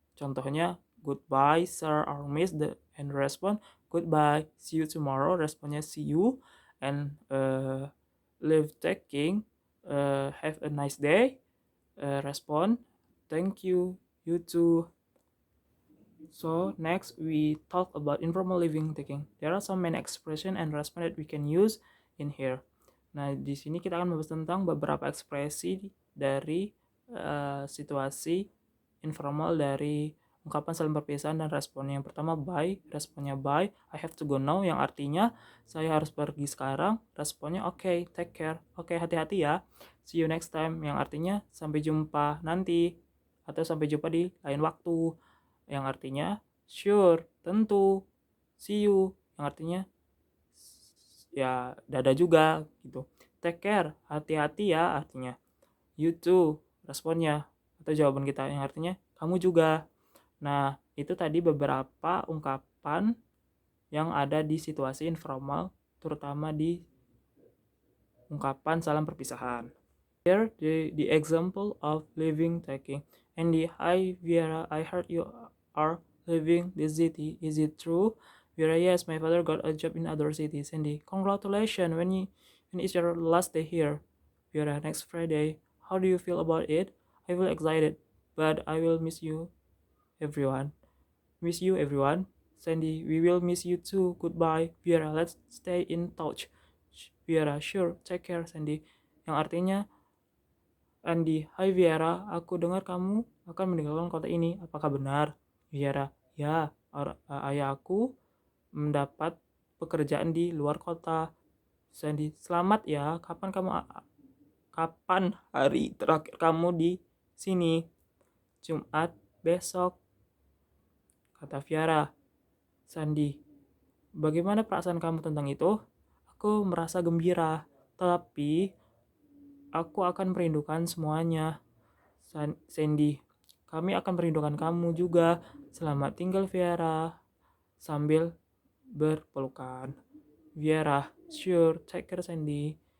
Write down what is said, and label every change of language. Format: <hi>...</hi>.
<en>Contohnya goodbye sir or miss, and respon goodbye, see you tomorrow, responnya see you, and leave taking, have a nice day, respon thank you, you too. So next we talk about informal living taking. There are some main expression and response that we can use in here.</en> <id>Nah, di sini kita akan membahas tentang beberapa ekspresi dari situasi informal dari ungkapan saling perpisahan dan responnya. Yang pertama bye, responnya bye,</id> <en>I have to go now,</en> <id>yang artinya saya harus pergi sekarang. Responnya</id> <en>okay, take care,</en> <id>okay, hati-hati ya,</id> <en>see you next time,</en> <id>yang artinya sampai jumpa nanti atau sampai jumpa di lain waktu, yang artinya sure, tentu,</id> <en>see you,</en> <id>yang artinya ya dadah juga gitu.</id> <en>Take care,</en> <id>hati-hati ya, artinya</id> <en>you too,</en> <id>responnya atau jawaban kita, yang artinya kamu juga. Nah, itu tadi beberapa ungkapan yang ada di situasi informal, terutama di ungkapan salam perpisahan.</id> <en>Here the example of leaving taking. Andy, hi Vera, I heard you are leaving the city. Is it true? Vera, yes, my father got a job in other cities. Andy, congratulations. When is your last day here? Vera, next Friday. How do you feel about it? I feel excited, but I will miss you, everyone. Miss you, everyone. Sandy, we will miss you too. Goodbye. Vera, let's stay in touch. Vera, sure. Take care, Sandy.</en> <id>Yang artinya, Andy, hai Viera, aku dengar kamu akan meninggalkan kota ini. Apakah benar? Viera, ya, ayah aku mendapat pekerjaan di luar kota. Sandy, selamat ya. Kapan kamu kapan hari terakhir kamu di sini? Jumat besok, kata Viara. Sandy, bagaimana perasaan kamu tentang itu? Aku merasa gembira, tapi aku akan merindukan semuanya. Sandy, kami akan merindukan kamu juga. Selamat tinggal Viara. Sambil berpelukan.</id> <en>Viera, sure, take care Sandy.</en>